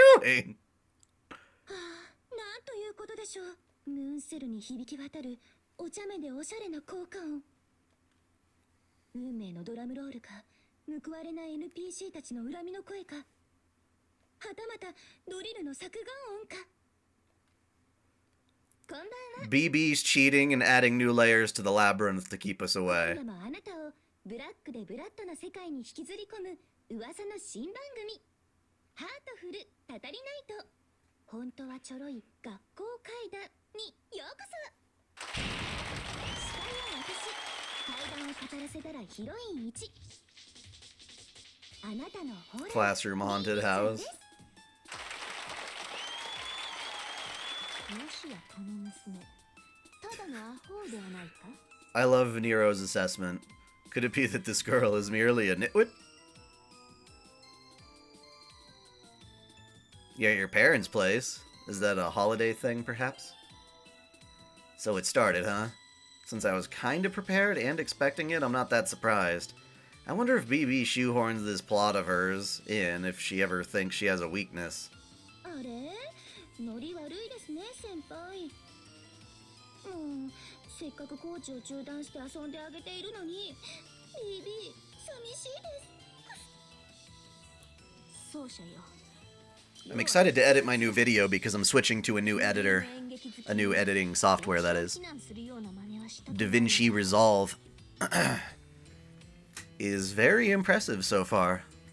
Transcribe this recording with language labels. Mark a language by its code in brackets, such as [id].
[ja] なんということでしょう。ムーンセルに響き渡るお茶目でおしゃれな効果音。運命のドラムロールか、報われない NPC たちの恨みの声か、はたまたドリルの削岩音か。こんばんは。 [en] BB's cheating and adding new layers to the labyrinth to keep us away. [ja] 今もあなたをブラックでブラッドな世界に引きずり込む噂の新番組、ハートフルたたりナイト、本当はちょろい学校怪談にようこそ。司会は私、怪談を語らせたらヒロイン1、あなたのホラー [en] Classroom haunted house. [ja] もしやこの娘、ただのアホではないか。 [en] I love Nero's assessment. Could it be that this girl is merely a nitwit? You're at your parents' place. Is that a holiday thing, perhaps? So it started, huh? Since I was kinda prepared and expecting it, I'm not that surprised. I wonder if BB shoehorns this plot of hers in if she ever thinks she has a weakness. [ja] あれ、ノリ悪いですね、先輩。せっかくコーチを中断して遊んであげているのに、ビビ、寂しいです。奏者よ。 [en] I'm excited to edit my new video because I'm switching to a new editor. A new editing software, that is. DaVinci Resolve is very impressive so far.